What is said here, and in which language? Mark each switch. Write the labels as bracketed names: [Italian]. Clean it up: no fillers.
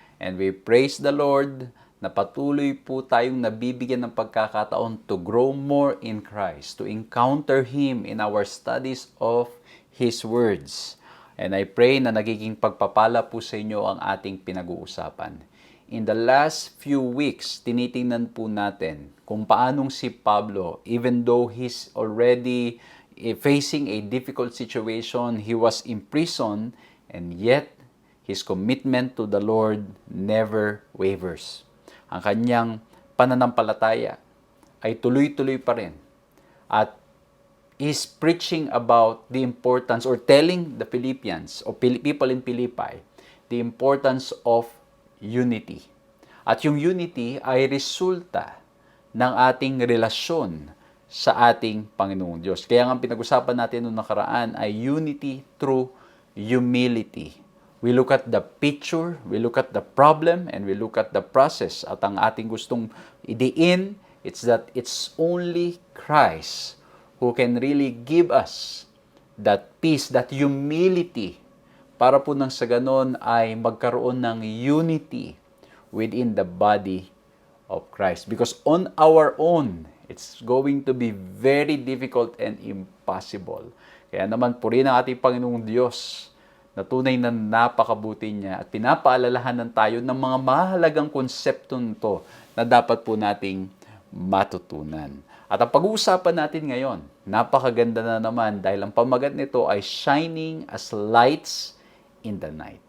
[English] And we praise the Lord [Filipino] na patuloy po tayong nabibigyan ng pagkakataon [English] to grow more in Christ, to encounter Him in our studies of His words. And I pray [Filipino] na nagiging pagpapala po sa inyo ang ating pinag-uusapan. [English] In the last few weeks, [Filipino] tinitingnan po natin kung paanong si Pablo, [English] even though he's already facing a difficult situation, he was imprisoned, and yet his commitment to the Lord never wavers. [Filipino] Ang kanyang pananampalataya ay tuloy-tuloy pa rin at [English] is preaching about the importance or telling the Philippians or people in Philippi the importance of unity. [Filipino] At yung unity ay resulta ng ating relasyon sa ating Panginoong Diyos. Kaya nga pinag-usapan natin noong nakaraan ay [English] unity through humility. We look at the picture, we look at the problem, and we look at the process. [Filipino] At ang ating gustong idiin, [English] it's that it's only Christ who can really give us that peace, that humility, [Filipino] para po nang sa ganon ay magkaroon ng [English] unity within the body of Christ. Because on our own, it's going to be very difficult and impossible. [Filipino] Kaya naman purihin ang ating Panginoong Diyos na tunay na napakabuti niya at pinapaalalahanan tayo ng mga mahalagang konsepto nito na dapat po nating matutunan. At ang pag-uusapan natin ngayon, napakaganda na naman dahil ang pamagat nito ay Shining as Lights in the Night.